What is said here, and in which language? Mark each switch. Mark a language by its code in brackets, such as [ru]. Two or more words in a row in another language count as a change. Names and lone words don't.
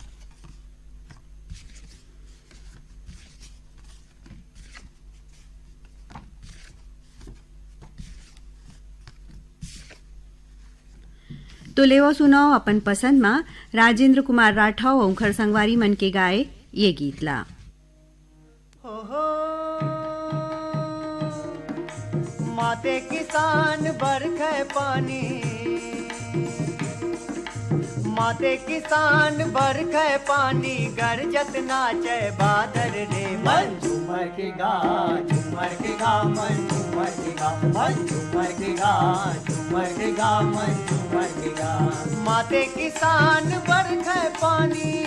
[hne] तो लेवो सुनाओ अपन पसंद में राजेंद्र कुमार राठौर और उखड़ संगवारी मन के गाए ये गीत ला। माते किसान बरखे पानी माते किसान बरखे पानी गरजत नाचे बादर रे मन झूमर के गा झूमर के गा मन झूमर के गा मन झूमर के गा झूमर के गा मन झूमर के गा माते किसान बरखे पानी